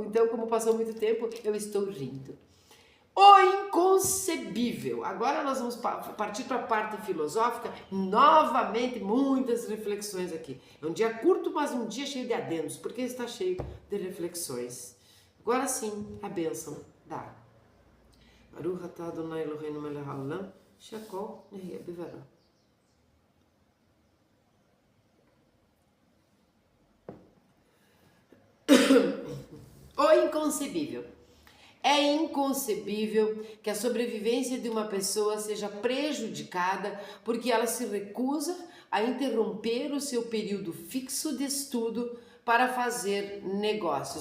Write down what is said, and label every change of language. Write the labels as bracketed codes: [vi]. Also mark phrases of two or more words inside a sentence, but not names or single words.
[pt] Então, como passou muito tempo, eu estou rindo. O inconcebível. Agora nós vamos partir para a parte filosófica. Novamente, muitas reflexões aqui. É um dia curto, mas um dia cheio de adendos, porque está cheio de reflexões. Agora sim, a bênção da [he] ברוך אתה אדוני אלוהינו מלך העולם שהכל נהיה בדברו. [pt] O inconcebível. É inconcebível que a sobrevivência de uma pessoa seja prejudicada porque ela se recusa a interromper o seu período fixo de estudo para fazer negócios.